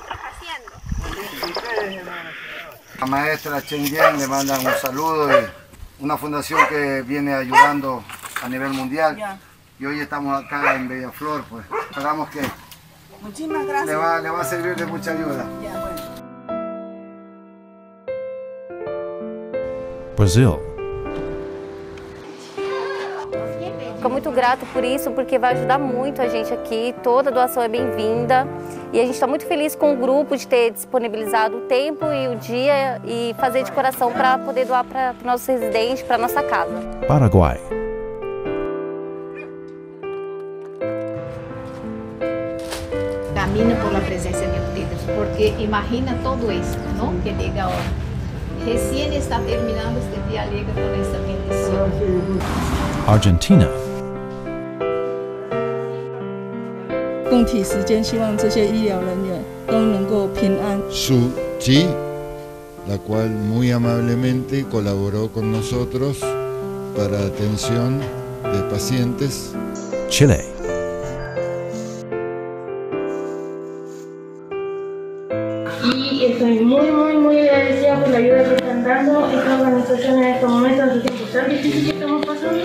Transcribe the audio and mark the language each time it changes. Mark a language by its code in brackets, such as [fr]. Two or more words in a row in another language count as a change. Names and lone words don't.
[es] La maestra Chen Yen le mandan un saludo y una fundación que viene ayudando a nivel mundial. Y hoy estamos acá en Bellaflor, pues esperamos que le va a servir de mucha ayuda. Brazil. [pt] Fico muito grato por isso, porque vai ajudar muito a gente aqui, toda doação é bem-vinda. E a gente está muito feliz com o grupo de ter disponibilizado o tempo e o dia e fazer de coração para poder doar para os nossos residentes, para a nossa casa. [es] Paraguay. Camina por la presencia de ustedes, porque imagina todo esto, ¿no? Que llega ahora. Recién está terminando este día, llega con esta bendición. Argentina. [zh] 共体时间，希望这些医疗人员都能够平安。 [es] Tzu Chi, la cual muy amablemente colaboró con nosotros para atención de pacientes. Chile. Y estoy muy agradecida por la ayuda que están dando esta organización en estos momentos, en estos tiempos tan difíciles que estamos pasando.